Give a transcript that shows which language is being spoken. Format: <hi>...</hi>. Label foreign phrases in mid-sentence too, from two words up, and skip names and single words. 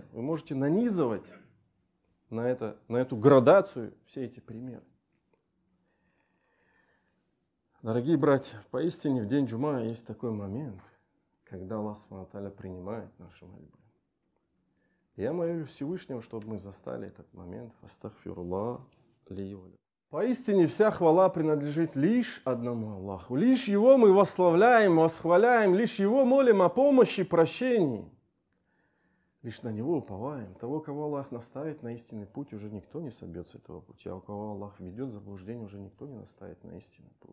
<ru>Вы можете нанизывать на эту градацию все эти примеры. Дорогие братья, поистине в день джума есть такой момент, когда Аллах</ru> <ar>سبحانه وتعالى</ar> <ru>принимает наши мольбы. Я молюсь Всевышнего, чтобы мы застали этот момент.</ru> <ar>أستغفر الله لي ولكم.</ar> <ru>Поистине вся хвала принадлежит лишь одному Аллаху. Лишь Его мы восславляем, восхваляем, лишь Его молим о помощи и прощении. Лишь на Него уповаем. Того, кого Аллах наставит на истинный путь, уже никто не собьет с этого пути. А у кого Аллах ведет в заблуждение, уже никто не наставит на истинный путь.</ru>